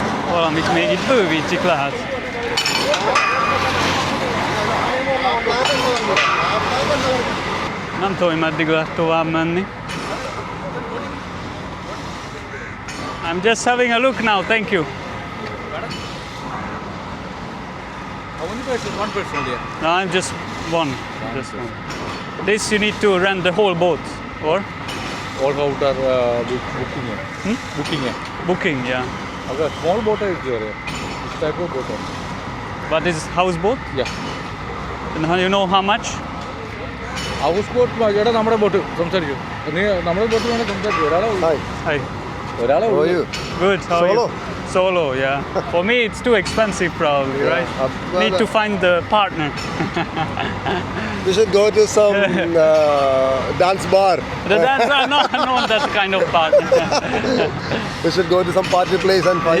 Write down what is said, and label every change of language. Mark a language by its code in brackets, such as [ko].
[hu] Valamit még itt bővítik lehet. Nem tudom, hogy meddig lehet tovább menni. [en] I'm just having a look now, thank you. One person there. No, I'm just one. This you need to rent the whole boat, or? All out are booking here. Booking here. Booking, yeah. Okay, small boat is there. Which type of boat? But this is houseboat? Yeah. And how you know how much? House boat, [ml] ചേട്ടാ നമ്മുടെ boat സംസാരിക്കും നീ നമ്മുടെ boat വേണേൽ സംസാരിക്കും [en] Hi. Hi. [ml] ഒരാളെ [en] How are you? Good. How are Solo? you? Solo, yeah. For me, it's too expensive, probably, Yeah, right? well, Need to find the partner. We should go to some dance bar. That's not that kind of partner. We should go to some party place and find